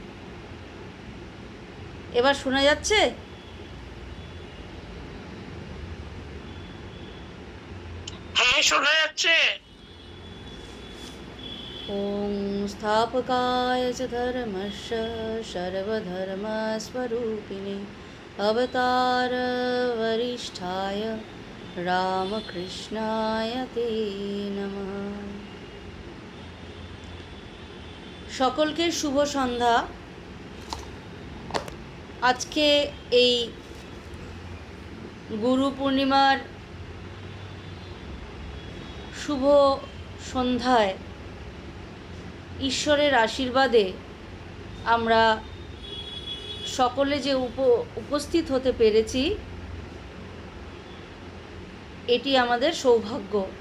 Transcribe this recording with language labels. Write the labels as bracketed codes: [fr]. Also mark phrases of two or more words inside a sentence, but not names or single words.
[bn] এবার শোনা যাচ্ছে? হ্যাঁ, শোনা যাচ্ছে। [sa] ॐ स्थापकाय च धर्मस्य सर्वधर्मस्वरूपिणे अवतारवरिष्ठाय রামকৃষ্ণায় তে নমঃ। [bn] সকলকে শুভ সন্ধ্যা। আজকে এই গুরু পূর্ণিমার শুভ সন্ধ্যায় ঈশ্বরের আশীর্বাদে আমরা সকলে যে উপস্থিত হতে পেরেছি, এটি আমাদের সৌভাগ্য।